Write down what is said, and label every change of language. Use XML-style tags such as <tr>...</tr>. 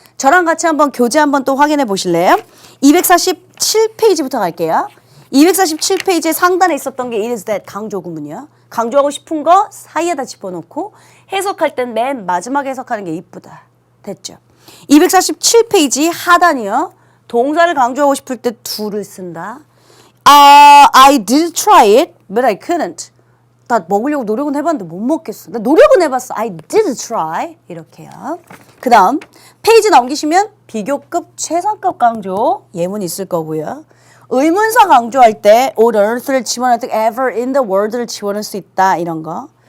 <ko>저랑 같이 한번 교재 한번 또 확인해 보실래요? 247페이지부터 갈게요. 247페이지 상단에 있었던 게 it is that 강조 구문이요. 강조하고 싶은 거 사이에다 집어넣고 해석할 땐 맨 마지막에 해석하는 게 이쁘다. 됐죠? 247페이지 하단이요. 동사를 강조하고 싶을 때 do를 쓴다.</ko> <en>I did try it, but I couldn't.</en> <ko>나 먹으려고 노력은 해봤는데 못 먹겠어. 나 노력은 해봤어.</ko> <en>I did try.</en> <ko>이렇게요. 그 다음 페이지 넘기시면 비교급, 최상급 강조 예문 있을 거고요. 의문사 강조할 때</ko> <en>on earth</en> <ko>를 집어넣을 때</ko> <en>ever in the world</en> <ko>를 집어넣을 수 있다. 이런 거.</ko>